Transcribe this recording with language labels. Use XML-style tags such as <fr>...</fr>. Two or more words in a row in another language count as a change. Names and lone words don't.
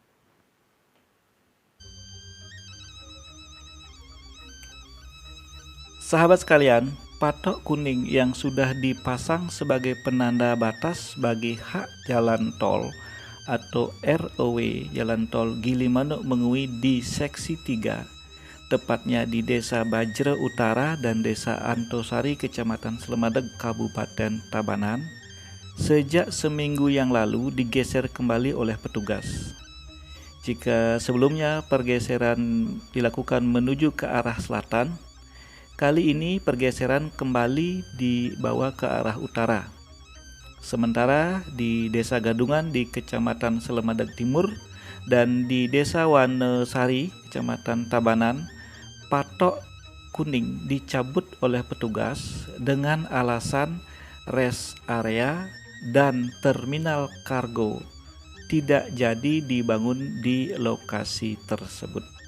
<id>Sahabat sekalian, patok kuning yang sudah dipasang sebagai penanda batas bagi hak jalan tol atau ROW Jalan Tol Gilimanuk Mengui di Seksi 3, tepatnya di Desa Bajra Utara dan Desa Antosari, Kecamatan Slemadeg, Kabupaten Tabanan, sejak seminggu yang lalu digeser kembali oleh petugas. Jika sebelumnya pergeseran dilakukan menuju ke arah selatan, kali ini pergeseran kembali dibawa ke arah utara. Sementara di Desa Gadungan di Kecamatan Slemadeg Timur dan di Desa Wanesari, Kecamatan Tabanan, patok kuning dicabut oleh petugas dengan alasan rest area dan terminal kargo tidak jadi dibangun di lokasi tersebut.</id>